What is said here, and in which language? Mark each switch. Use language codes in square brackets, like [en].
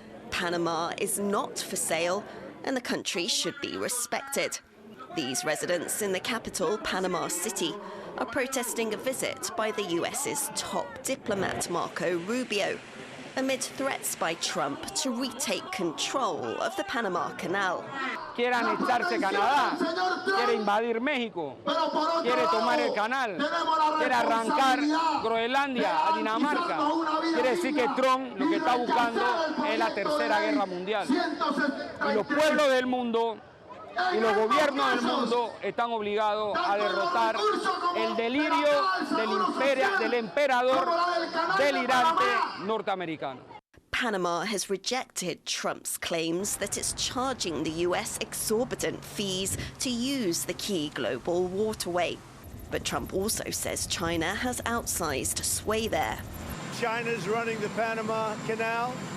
[en] Panama is not for sale, and the country should be respected. These residents in the capital, Panama City, are protesting a visit by the US's top diplomat, Marco Rubio, amid threats by Trump to retake control of the Panama Canal. [es] Quiere anexarse Canadá, quiere invadir México, quiere tomar el canal, quiere arrancar Groenlandia a Dinamarca. Quiere decir que Trump lo que está buscando es la tercera guerra mundial. Y los pueblos del mundo y los gobiernos del mundo están obligados a derrotar el delirio del emperador delirante norteamericano. [en] Panama has rejected Trump's claims that it's charging the US exorbitant fees to use the key global waterway. But Trump also says China has outsized sway there. China's running the Panama Canal.